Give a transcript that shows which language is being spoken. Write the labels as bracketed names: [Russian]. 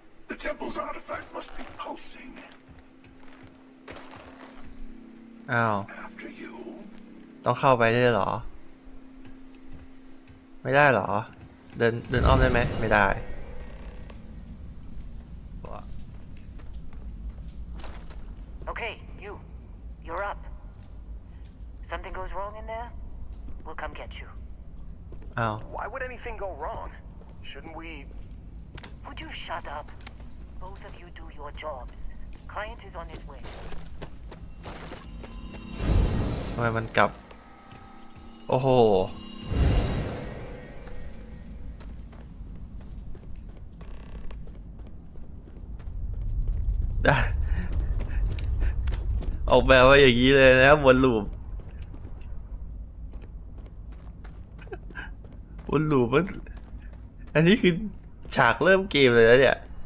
[English] The temple's artifact must be pulsing. [Thai] อ้าว [English] After you. [Thai] ต้องเข้าไปได้เหรอไม่ได้เหรอเดินอ้อมได้ไหมไม่ได้ [English] Okay, you're up. Something goes wrong in there? We'll come get you. [Thai] อ้าว [English] Why would anything go wrong? Shouldn't we... Would you shut up? Both of you do your jobs. Client is on his way. [Thai] ทำไมมันกลับโอ้โหได้ออกแบบว่าอย่างนี้เลยนะวนลูปมันอันนี้คือฉากเริ่มเกมเลยนะเนี่ย